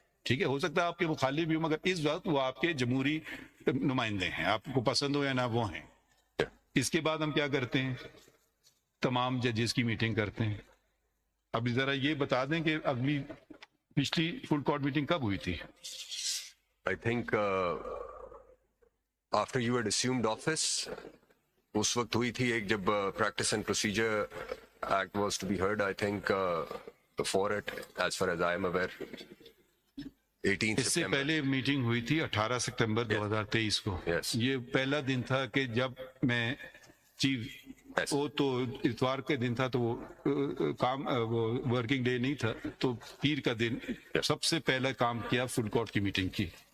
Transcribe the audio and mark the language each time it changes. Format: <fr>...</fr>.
<ur>ٹھیک ہے, ہو سکتا ہے آپ کے مخالف بھی ہوں, مگر اس وقت وہ آپ کے جمہوری نمائندے ہیں, آپ کو پسند ہو یا نہ وہ ہیں. اس کے بعد ہم کیا کرتے ہیں, تمام ججز کی میٹنگ کرتے ہیں. اب ذرا یہ بتا دیں کہ پچھلی فل کورٹ میٹنگ کب ہوئی تھی؟</ur> <en>I think after you had assumed office,</en> <ur>اس وقت ہوئی تھی ایک, جب</ur> <en>practice and procedure act was to be heard, I think before it, as far as I am aware, 18</en> <ur>اس سے</ur> <en>September.</en> <ur>پہلے میٹنگ ہوئی تھی 18 سپتمبر 2023 کو.</ur> <en>Yes.</en> <ur>یہ پہلا دن تھا کہ جب میں چیف, وہ تو اتوار کے دن تھا, تو وہ کام, وہ ورکنگ ڈے نہیں تھا, تو پیر کا دن سب سے پہلا کام کیا فل کورٹ کی میٹنگ کی.</ur>